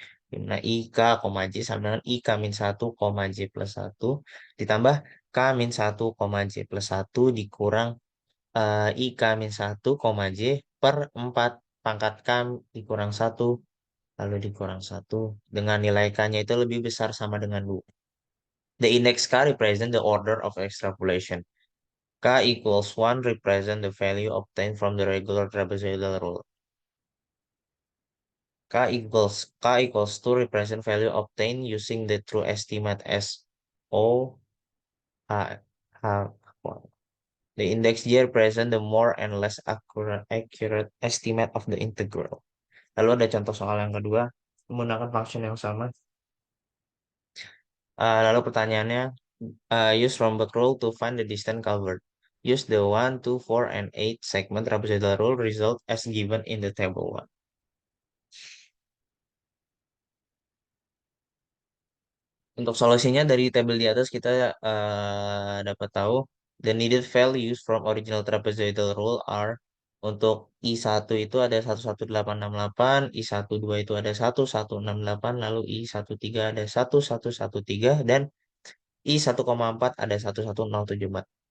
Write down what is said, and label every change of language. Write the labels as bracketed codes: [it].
[id] Dimana I K, J sama dengan I K min 1, J plus 1 ditambah K min 1, J plus 1 dikurang I K min 1, J per 4 pangkat K dikurang 1 lalu dikurang 1 dengan nilai K-nya itu lebih besar sama dengan 2. [en] The index K represent the order of extrapolation. K equals 1 represent the value obtained from the regular trapezoidal rule. K equals 2 represent value obtained using the true estimate as O H H 1. The index J represent the more and less accurate estimate of the integral. [id] Lalu ada contoh soal yang kedua menggunakan function yang sama. Lalu pertanyaannya, [en] use Romberg rule to find the distance covered. Use the 1, 2, 4, and 8 segment trapezoidal rule result as given in the table 1. [id] Untuk solusinya dari tabel di atas kita dapat tahu [en] the needed values from original trapezoidal rule are, [id] untuk I1 itu ada 11868, I12 itu ada 1168, lalu I13 ada 1113, dan I1,4 ada 11074.